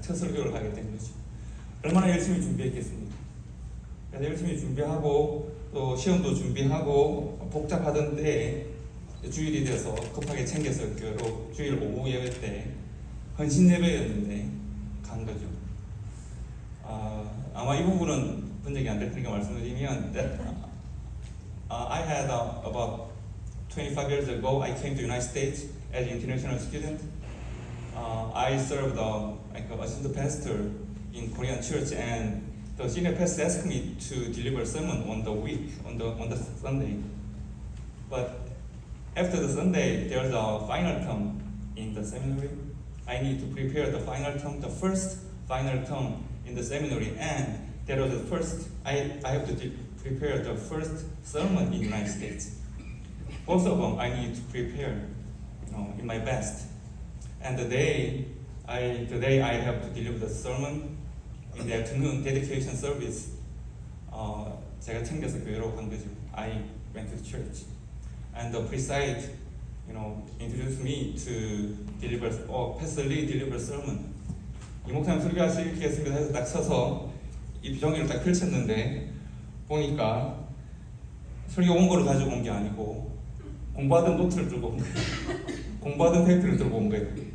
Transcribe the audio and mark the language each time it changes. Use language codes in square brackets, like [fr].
[ko] 첫 설교를 하게 된 거죠. 얼마나 열심히 준비했겠습니까? 그래서 열심히 준비하고 또 시험도 준비하고 복잡하던데 주일이 돼서 급하게 챙겨서 교회로 주일 오후 예배 때 헌신 예배였는데 간 거죠. 아마 이 부분은 분석이 안 될 테니까 말씀드리면 [en] that I had about 25 years ago I came to United States as an international student. I served like an assistant pastor in Korean church, and the senior pastor asked me to deliver a sermon on the week on the Sunday. But after the Sunday, there's a final term in the seminary. I need to prepare the final term, the first final term in the seminary, and that was the first. I have to prepare the first sermon in the United States. Both of them I need to prepare, in my best. And the day I have to deliver the sermon in the afternoon dedication service, [ko] 제가 챙겨서 교회로 간 거죠. [en] I went to church, and the preside, introduced me to deliver. Pastor Lee deliver sermon. [ko] 이 목사님 설교하시겠습니다 해서 딱 서서 이 종이를 딱 펼쳤는데 보니까 설교 원고를 가지고 온 게 아니고 공부하던 노트를 들고 온 거예요. 공부하던 페이퍼를 들고 온 거예요.